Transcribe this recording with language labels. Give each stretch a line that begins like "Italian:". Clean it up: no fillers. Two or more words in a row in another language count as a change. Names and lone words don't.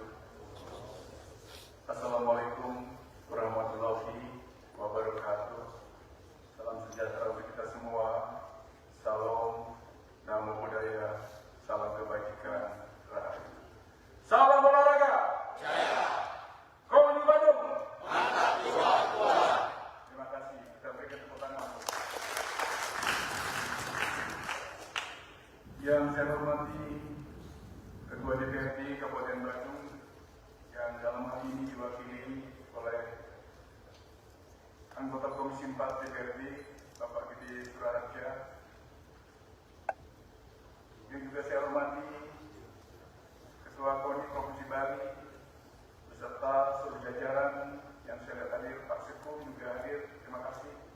Arabic: السلام عليكم ورحمة الله وبركاته.
Indonesian: Salam sejahtera untuk kita semua. Salam,
Pali: namo buddhaya,
Indonesian: salam kebajikan rahayu. Salam olahraga. Jaya. Koni Badung. Mantap jiwa kuala. Terima kasih. Kita berikan tepuk tangan. Yang saya hormati Ketua DPRD Kabupaten Badung yang dalam hal ini diwakili oleh anggota Komisi 4 DPRD Bapak Gede Suraharja, yang juga saya hormati Ketua KONI Provinsi Bali beserta seluruh jajaran yang saya lihat hadir, Pak Sekum juga hadir, terima kasih.